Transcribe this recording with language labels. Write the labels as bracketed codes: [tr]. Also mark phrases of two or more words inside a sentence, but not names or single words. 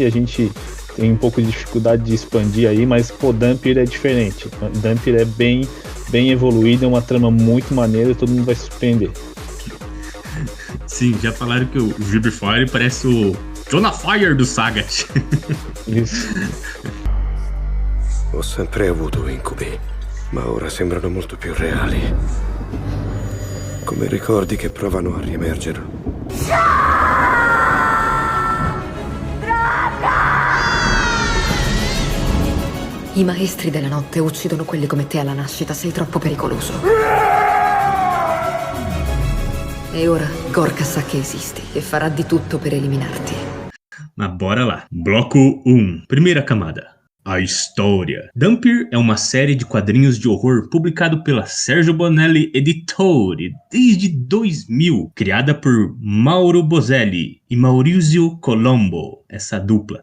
[pt] A gente tem um pouco de dificuldade de expandir aí, mas Dhampir é diferente. Dhampir é bem evoluído, é uma trama muito maneira, todo mundo vai se surpreender. Sim, já falaram que o GB Fire parece o Jonah Fire do Sagat. Isso. [it] Ho sempre avuto incubi, ma ora sembrano molto più reali. Come ricordi che provano a riemergere. I maestri della notte uccidono quelli come te alla nascita, sei troppo pericoloso. E ora Gorka sa che esisti e farà di tutto per eliminarti. [pt] Mas bora lá. Bloco 1. Primeira camada. A história. Dhampir é uma série de quadrinhos de horror publicado pela Sergio Bonelli Editore desde 2000, criada por Mauro Bozelli e Maurizio Colombo, essa dupla.